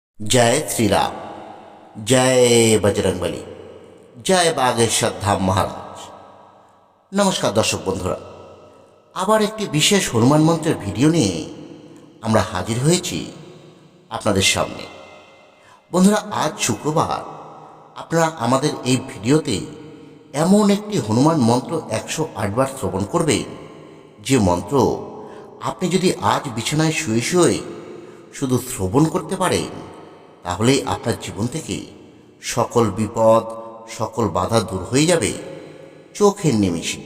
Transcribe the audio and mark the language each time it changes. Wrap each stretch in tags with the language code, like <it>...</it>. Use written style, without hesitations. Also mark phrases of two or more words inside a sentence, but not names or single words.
<hi>जय श्री राम। जय बजरंगबली।</hi> <bn>জয় বাগেশ্বর ধাম মহারাজ। নমস্কার দর্শক বন্ধুরা, আবার একটি বিশেষ হনুমান মন্ত্রের ভিডিও নিয়ে আমরা হাজির হয়েছি আপনাদের সামনে। বন্ধুরা, আজ শুক্রবার আপনারা আমাদের এই ভিডিওতে এমন একটি হনুমান মন্ত্র 108 বার শ্রবণ করবেন, যে মন্ত্র আপনি যদি আজ বিছানায় শুয়ে শুয়ে শুধু শ্রবণ করতে পারেন, তাহলেই আপনার জীবন থেকে সকল বিপদ, সকল বাধা দূর হয়ে যাবে চোখের নিমেষে।</bn>